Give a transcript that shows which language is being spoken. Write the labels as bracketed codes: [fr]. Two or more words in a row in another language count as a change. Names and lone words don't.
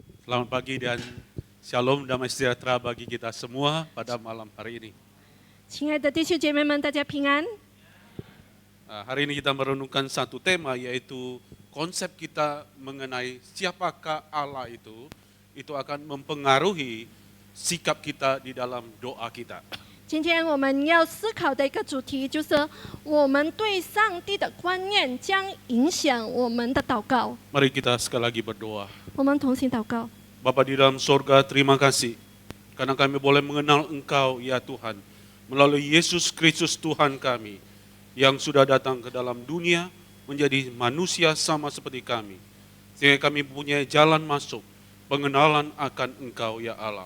[id] Selamat pagi dan shalom damai sejahtera bagi kita semua pada malam hari ini. [zh] 亲爱的弟兄姐妹们，大家平安。 [id] Hari ini kita merenungkan satu tema, yaitu konsep kita mengenai siapakah Allah itu akan mempengaruhi sikap kita di dalam doa kita. [zh] 今天我们要思考的一个主题就是我们对上帝的观念将影响我们的祷告。 [id] Mari kita sekali lagi berdoa. [zh] 我们同心祷告。 [id] Bapa di dalam sorga, terima kasih karena kami boleh mengenal Engkau, ya Tuhan, melalui Yesus Kristus Tuhan kami, yang sudah datang ke dalam dunia menjadi manusia sama seperti kami, sehingga kami punya jalan masuk pengenalan akan Engkau, ya Allah.